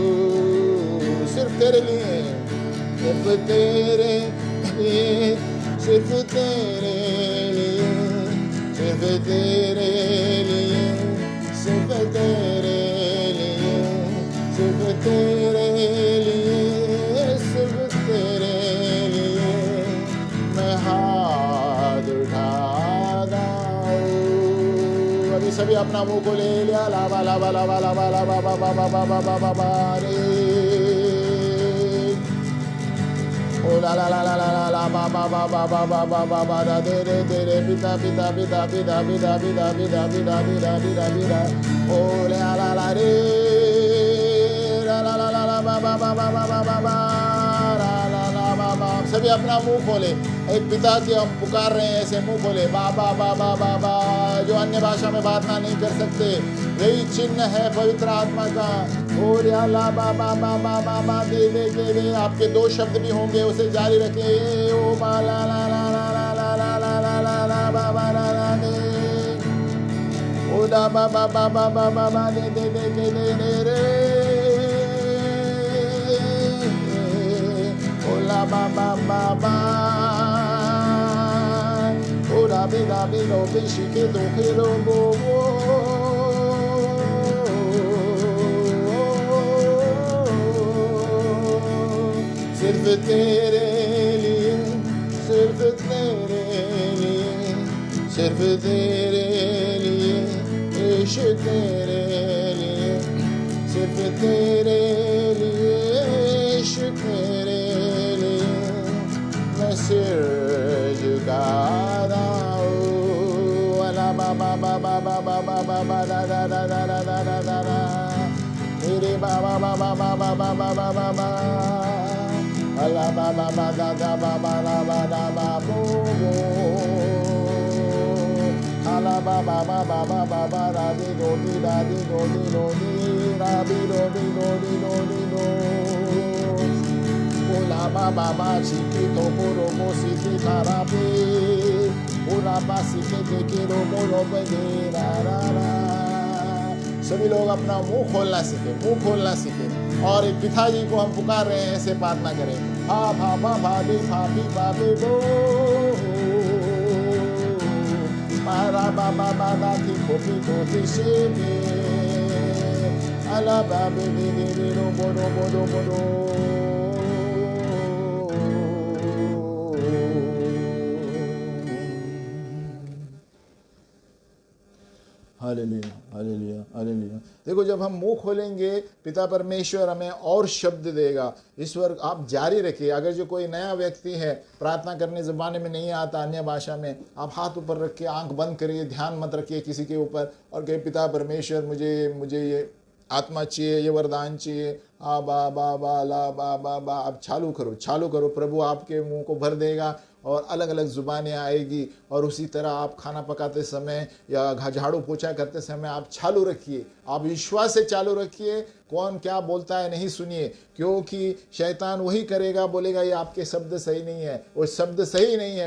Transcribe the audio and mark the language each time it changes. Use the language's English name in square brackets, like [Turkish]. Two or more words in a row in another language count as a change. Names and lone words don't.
[Hindi] सिर्फ तेरे लिए, सिर्फ तेरे लिए, सिर्फ तेरे लिए, सिर्फ तेरे लिए, सिर्फ तेरे लिए, सिर्फ तेरे लिए, सिर्फ तेरे लिए मैं हाथ उठाता हूँ। अभी सभी अपना मुंह को ले लिया, लावा लावा लावा लावा लावा बाबा बाबा बाबा बाबा रे, ओ ला ला ला ला ला ला बाबा बाबा बाबा बाबा बाबा दे रे दे रे, पिता पिता पिता पिता पिता पिता पिता पिता पिता पिता पिता, ओ ला ला ला रे ला ला ला ला बाबा बाबा बाबा बाबा ला ला ला बाबा। सभी अपना मुंह खोले, एक पिता की हम पुकार रहे हैं, ऐसे मुंह खोले, बाबा बाबा बाबा। जो अन्य भाषा में बात नहीं कर सकते, यही चिन्ह है पवित्र आत्मा का। और या ला बाबा बाबा बाबा दे दे दे दे। आपके दो शब्द भी होंगे, उसे जारी रखे, ओ बा ला ला ला ला ला ला ला ला ला ला बाबा ला ला दे, ओ ला बाबा बाबा बाबा दे दे दे दे दे दे रे, ओ ला बाबा बाबा, ओ ला बे ला बे लो बे शिके दो के लो बो बो। सिर्फ तेरे लिए, सिर्फ तेरे लिए, सिर्फ तेरे लिए यीशु, तेरे लिए, सिर्फ तेरे लिए यीशु, तेरे लिए मैं सिर झुकाता हूँ। अला बाबा बाबा बाबा बाबा दा दा दा दा दा दा दा दा, मेरे बाबा बाबा बाबा बाबा बाबा, Allah baba baba da baba la baba baba bo, Allah baba baba baba da di do di da di do di do di da di do di do di do di do. Ola baba baba chiki to poro mo siti karabe, ola basi ke de kero mo lo be de ra ra ra. सभी लोग अपना मुंह खोलना सीखे, मुंह खोलना सीखे, और एक पिताजी को हम पुकार रहे हैं, ऐसे प्रार्थना करें, हा भा भा भा दे भा भी भा बे बो, मारा बाबा बाबा की खोपी तो दिशे में, अला बाबे दे दे दे रो बोलो बोलो बोलो। हालेलुया हालेलुया हालेलुया। देखो, जब हम मुंह खोलेंगे, पिता परमेश्वर हमें और शब्द देगा। ईश्वर आप जारी रखिए। अगर जो कोई नया व्यक्ति है, प्रार्थना करने ज़बान में नहीं आता, अन्य भाषा में, आप हाथ ऊपर रख के आंख बंद करिए, ध्यान मत रखिए किसी के ऊपर, और कहे पिता परमेश्वर मुझे ये आत्मा चाहिए, ये वरदान चाहिए, आ बा बा बा ला बा बा बा। आप चालू करो, प्रभु आपके मुंह को भर देगा और अलग अलग ज़ुबानें आएगी। और उसी तरह आप खाना पकाते समय या झाड़ू पोछा करते समय आप चालू रखिए, आप विश्वास से चालू रखिए। कौन क्या बोलता है नहीं सुनिए, क्योंकि शैतान वही करेगा, बोलेगा ये आपके शब्द सही नहीं है, वो शब्द सही नहीं है।